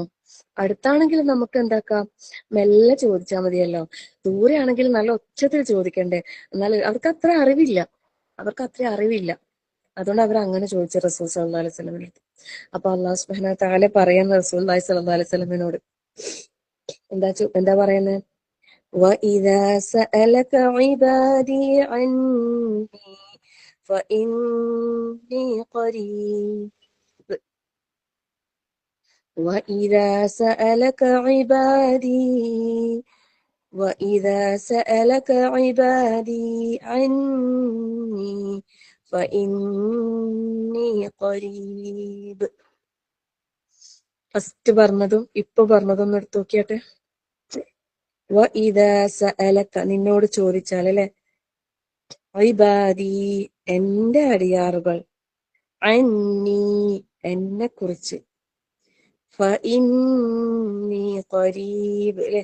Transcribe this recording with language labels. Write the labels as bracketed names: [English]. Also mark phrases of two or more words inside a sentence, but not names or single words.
[Malayalam] അടുത്താണെങ്കിൽ നമുക്ക് എന്താക്കാം, മെല്ലെ ചോദിച്ചാൽ മതിയല്ലോ. ദൂരെയാണെങ്കിൽ നല്ല ഒച്ചത്തിൽ ചോദിക്കണ്ടേ? എന്നാൽ അവർക്ക് അത്ര അറിവില്ല. അതുകൊണ്ട് അവർ അങ്ങനെ ചോദിച്ചു റസൂൽ [Arabic] صلى الله عليه وسلم [Malayalam] അടുത്ത്. അപ്പൊ [Arabic] الله سبحانه وتعالى [Malayalam] പറയുന്ന [Arabic] رسول الله صلى الله عليه وسلم [Malayalam] എന്താ പറയുന്നത്? [Arabic] وَإِذَا سَأَلَكَ عِبَادِي عَنِّي فَإِنِّي قَرِيبٌ وَإِذَا سَأَلَكَ عِبَادِي عَنِّي فَإِنِّي قَرِيبٌ. [Malayalam] ഫസ്റ്റ് പറഞ്ഞതും ഇപ്പൊ പറഞ്ഞതും ഒന്ന് എടുത്തു നോക്കിയാട്ടെ. [Arabic] وإذا سألك, [Malayalam] നിന്നോട് ചോദിച്ചാൽ അല്ലെ, ഇബാദി, എന്റെ അടിയാറുകൾ, അന്നീ, എന്നെ കുറിച്ച്, [Arabic] فإني قريب [Malayalam] അല്ലെ.